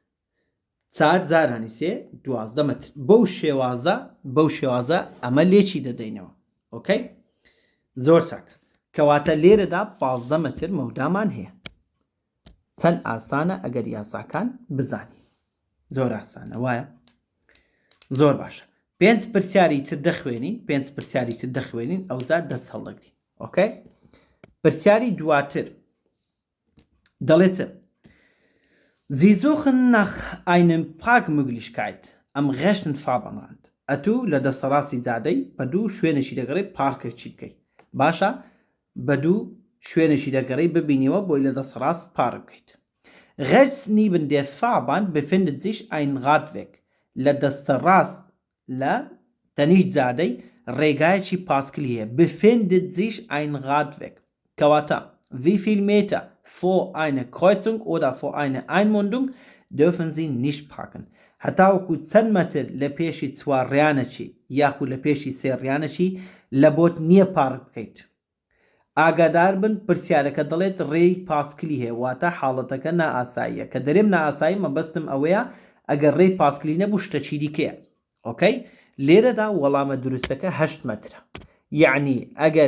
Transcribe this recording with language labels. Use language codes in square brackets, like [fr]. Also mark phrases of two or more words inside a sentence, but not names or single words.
[ckb] 4 زارانی 3 12 مەتر بەو شێوازە ئەمە لێکی دەدەینەوە ئۆکەی زۆر چاک کەواتە لێرەدا 15 مەتر مەودامان هەیە چەند ئاسانە ئەگەر یاساکان بزانی زۆر ئاسانە وایە زۆر باشە 5 پرسیاری تر دەخوێنین ئەوجار دەست هەڵدەگرین ئۆکەی پرسیاری دواتر دەڵێت [de] Sie suchen nach einem Parkmöglichkeit am rechten Fahrbahnrand. [ckb] ئەتوو لە دەسەڕاستی جادەی بە دوو شوێنێکی دەگەڕێ پارکێکی بکەیت باشە بە دوو شوێنێکی دەگەڕێ ببینیەوە بۆی لە دەسەڕاست پارک بکەیت [de] Rechts neben der Fahrbahn befindet sich ein Radweg. [ckb] لە دەسەڕاست لە تەنیشت جادەی ڕێگایەکی پاسکلی هەیە [de] befindet sich ein Radweg [ckb] کەواتە [de] wie viel Meter vor einer Kreuzung oder vor einer Einmündung dürfen Sie nicht parken. [ckb] هەتاوەکو چەند مەتر لە پێشی چوارڕیانەکی یاخود لە پێشی سێڕیانەکی لە بۆت نییە پارک بکەیت. ئاگادار بن پرسیارەکە دەڵێت ڕێی پاسکلی هەیە واتە حاڵەتەکە نائاساییە کە دەرێم نائاسایی مەبەستم ئەوەیە ئەگەر ڕێی پاسکلی نەبوو شتەچی دیکەیە ئۆکەی لێرەدا وەڵامە دروستەکە 8 مەترە یعنی ئەگەر